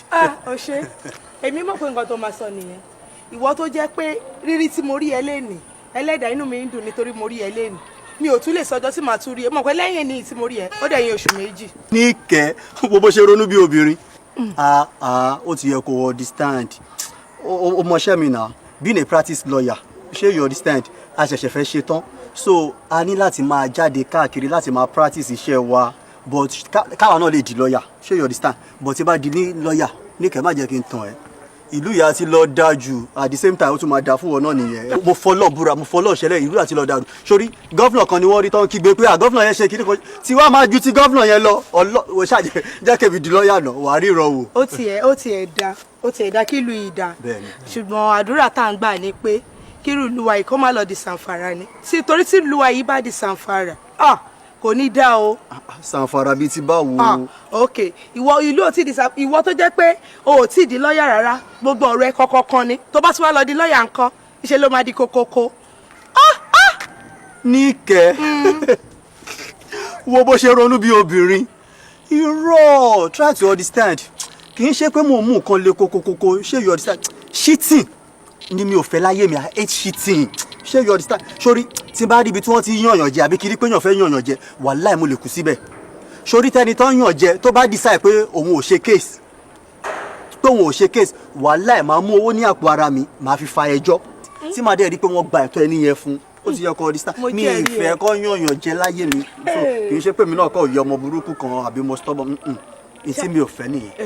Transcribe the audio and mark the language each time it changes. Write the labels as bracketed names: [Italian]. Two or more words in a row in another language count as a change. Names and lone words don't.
[Yoruba] ó ṣe èmi mọ̀ pé nǹkan tó máa sọ nìyẹn ìwọ tó jẹ́ pé rírí tí mo rí ẹ lénìí ẹlẹ́dàá inú mi ń dùn nítorí mo rí ẹ lénìí mi ò tún lè sọjọ́ tí màá tún rí ẹ mọ̀ pé lẹ́yìn ní tí mo rí ẹ ó dẹ̀ yín oṣù méjì. ní kẹ́ bó ṣe ronú bí obìnrin ó ti yẹ kó understand ó mọṣẹ́ mi náà [English] being a practice lawyer [Yoruba] ṣé [English] you understand [Yoruba] a ṣẹ̀ṣẹ̀ fẹ́ ṣe tán so a ní láti máa jáde káàkiri láti máa practice iṣẹ́ wa but káwa náà lè di lawyer ṣé [English] you understand [Yoruba] but tí bá di ní lawyer ní kẹ́ má jẹ́ kí n tàn ẹ́ ìlú yà ti lọ dáa jù [English] at the same time [Yoruba] ó tún máa dáa fún wọn náà nìyẹn mo fọlọ́ búra mo fọlọ́ ṣẹlẹ̀ ìlú yà ti lọ dáa jù sórí gọ́fìnà kan ni wọ́n rí tán kígbe pé gọ́fìnà yẹn ṣe kí ni kò tí wàá máa ju ti gọ́fìnà yẹn lọ ọlọ́ ṣàjẹ́ jẹ́kẹ̀bi di lọ́ọ̀yà náà wàá rí ìrọ̀ wò. ó tiẹ̀ dá kí ìlú yìí dá ṣùgbọ́n àdúrà tá à ń gbà ni pé kí ìlú wa yìí kó má lọ di sàǹfàrà ni torí tí ìlú wa yìí bá di sàǹfàrà kò ní dá o. sàǹfàrà bíi ti báwo. ok ìwọ ìlú ò tí di ìwọ tó jẹ́ pé o ò tí di lọ́ọ̀yà rárá gbogbo ọ̀rọ̀ ẹ kọ́kọ́ kan ni tó bá tún wá lọ di lọ́ọ̀yà ńkọ́ ìṣe ló máa di kókókó. níkẹ́ wo bó ṣe ronú bí obìnrin irọ́ [English] try to understand [Yoruba] kì í ṣe pé mo mú nǹkan le kókókókó ṣé [English] you understand [Yoruba] cheating ni mi ò fẹ́ láyé mi [English] I hate cheating [Yoruba] ṣé [English] you understand [Yoruba] sórí tí bá rí ibi tí wọ́n ti yànyàn jẹ àbí kiri pé yàn fẹ́ yànyàn jẹ wàláì mo lè kú síbẹ̀ sórí tẹni tó yàn jẹ tó bá decide pé òun ò ṣe case wàláì máa mú owó ní àpò ara mi máa fi fa ẹjọ́ tí màá dẹ̀ rí pé wọ́n gba ẹ̀tọ́ ẹni yẹn fún ó ti yẹ kó understand mi ìfẹ́ kọ́ yànyàn jẹ láyé mi kì í ṣe pé mi náà kọ́ yọ ọmọ burúkú kan àbí mo stubborn ìtí mi ò fẹ́ nìyẹn.